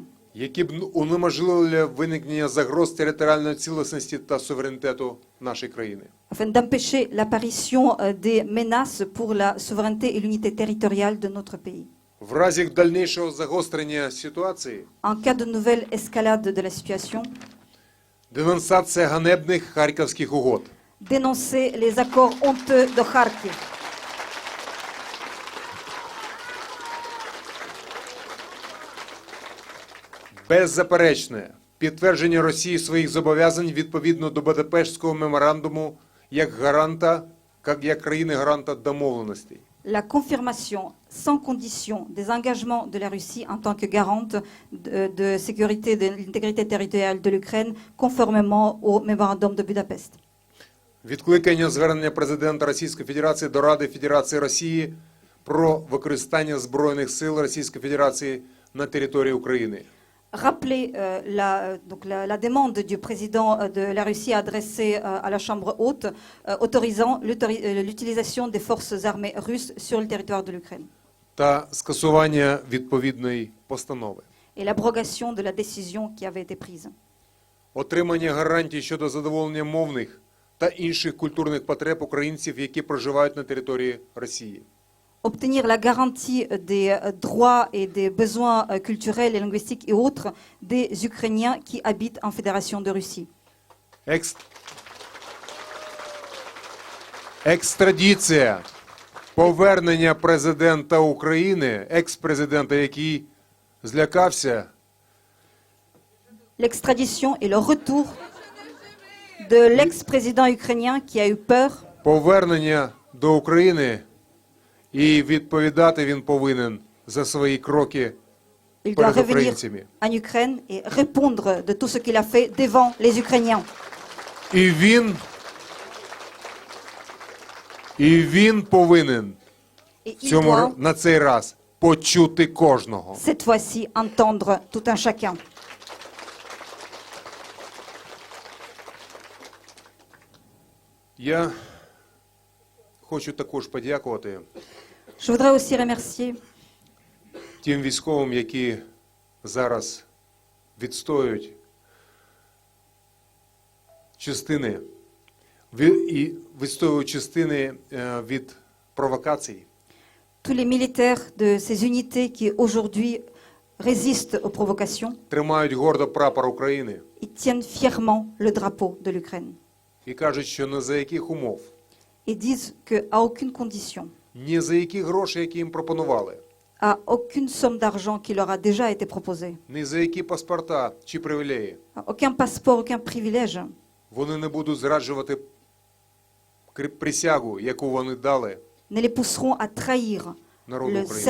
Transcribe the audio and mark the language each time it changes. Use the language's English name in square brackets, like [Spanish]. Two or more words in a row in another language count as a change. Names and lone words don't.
[Ukrainian] Які б унеможливили виникнення загроз територіальної цілісності та суверенітету нашої країни. [French] afin d'empêcher l'apparition des menaces pour la souveraineté et l'unité territoriale de notre pays. [Ukrainian] В разі дальнішого загострення ситуації, [French] En cas de nouvelle escalade de la situation, [Ukrainian] денонсація ганебних Харківських угод. [French] dénoncer les accords honteux de Kharkiv, [Ukrainian] Беззаперечне підтвердження Росії своїх зобов'язань відповідно до Будапештського меморандуму як країни-гаранта домовленостей. [French] la confirmation sans condition des engagements de la Russie en tant que garante de sécurité de l'intégrité territoriale de l'Ukraine conformément au mémorandum de Budapest. [Ukrainian] Відкликання звернення президента Російської Федерації до Ради Федерації Росії про використання Збройних сил Російської Федерації на території України. [French] Rappeler la demande du président de la Russie adressée à la Chambre haute autorisant l'utilisation des forces armées russes sur le territoire de l'Ukraine [Ukrainian] Та скасування відповідної постанови. [French] et l'abrogation de la décision qui avait été prise. [Ukrainian] Отримання гарантій щодо задоволення мовних та інших культурних потреб українців, які проживають на території Росії. [French] Obtenir la garantie des droits et des besoins culturels et linguistiques et autres des Ukrainiens qui habitent en Fédération de Russie. [Ukrainian] Екстрадиція. Повернення президента України, екс-президента, який злякався, [French] L'extradition et le retour de l'ex-président ukrainien qui a eu peur, [Ukrainian] повернення до України, і відповідати він повинен за свої кроки [French] il doit [Ukrainian] перед [French] revenir [Ukrainian] українцями. [French] en Ukraine et répondre de tout ce qu'il a fait devant les Ukrainiens. [Ukrainian] І він повинен [French] Et il doit, [Ukrainian] на цей раз почути кожного. [French] cette fois-ci, entendre tout un chacun. [Ukrainian] Я хочу також подякувати [French] Je voudrais aussi remercier [Ukrainian] тим військовим, які зараз відстоюють частини від провокацій. [French] tous les militaires de ces unités qui aujourd'hui résistent aux provocations [Ukrainian] Тримають гордо прапор України [French] et tiennent fièrement le drapeau de l'Ukraine [Ukrainian] і кажуть, що ні за яких умов, [French] et disent qu'à aucune condition, [Ukrainian] ні за які гроші, які їм пропонували, [French] à aucune somme d'argent qui leur a déjà été proposée, [Ukrainian] ні за які паспорта чи привілеї, [French] à aucun passeport, aucun privilège, [Ukrainian] вони не будуть зраджувати присягу, яку вони дали [French] ne les pousseront à trahir [Ukrainian] народу [French] le [Ukrainian] України.